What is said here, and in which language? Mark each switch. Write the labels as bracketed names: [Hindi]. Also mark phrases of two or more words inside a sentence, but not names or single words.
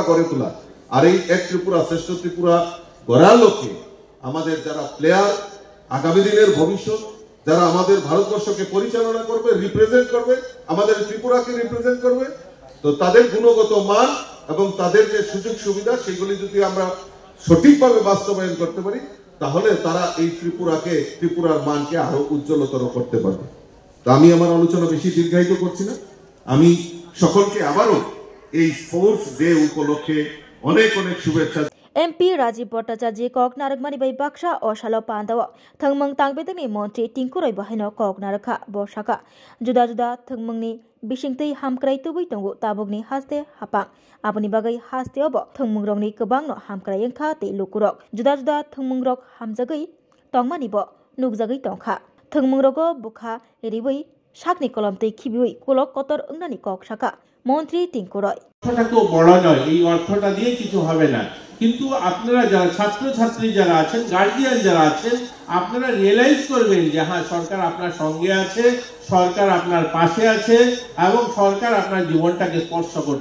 [Bangla] গড়ে তোলা, আর এই এক ত্রিপুরা শ্রেষ্ঠ ত্রিপুরা গড়ার লক্ষ্যে আমাদের যারা প্লেয়ার, আগামী দিনের ভবিষ্যৎ, যারা আমাদের ভারতবর্ষকে পরিচালনা করবে, রিপ্রেজেন্ট করবে, আমাদের ত্রিপুরাকে রিপ্রেজেন্ট করবে, তো তাদের গুণগত মান এবং তাদের যে সুযোগ সুবিধা সেগুলি যদি আমরা সঠিকভাবে বাস্তবায়ন করতে পারি, তাহলে তারা এই ত্রিপুরার মানকে আরো উজ্জ্বলতর করতে পারবে। তো আমি আমার আলোচনা বেশি দীর্ঘায়িত করছি না। আমি সকলকে আবারও এই [English] sports day [Bangla] উপলক্ষে অনেক অনেক শুভেচ্ছা। [Kok Borok] MP Rajiv Bhattacharya kok naragmani bai baksha o shalo pandawa thangmang tangbedani montri tingkuroi bahino kok narakha boshaka juda juda thangmangni bisingtei hamkrai tubui tongo tabukni haste hapang aboni bagai haste obo thangmungrokni kwbangno hamkrai engkha tei lukurok juda juda thangmungrok hamjagai tongmani bo nukjagai tongkha thangmungrogo bukha ribai sakni kolom tei khibiui kolok kotor ungnani kok saka মন্ত্রী টিঙ্কুরয়। [Bangla] অর্থটা তো বড় নয়, এই অর্থটা দিয়ে কিছু হবে না, কিন্তু আপনারা যারা ছাত্রছাত্রী যারা আছেন, গার্জিয়ান যারা আছেন, আপনারা রিয়েলাইজ করবেন যে হ্যাঁ সরকার আপনার সঙ্গে আছে, সরকার আপনার পাশে আছে এবং সরকার আপনার জীবনটাকে স্পর্শ করছে।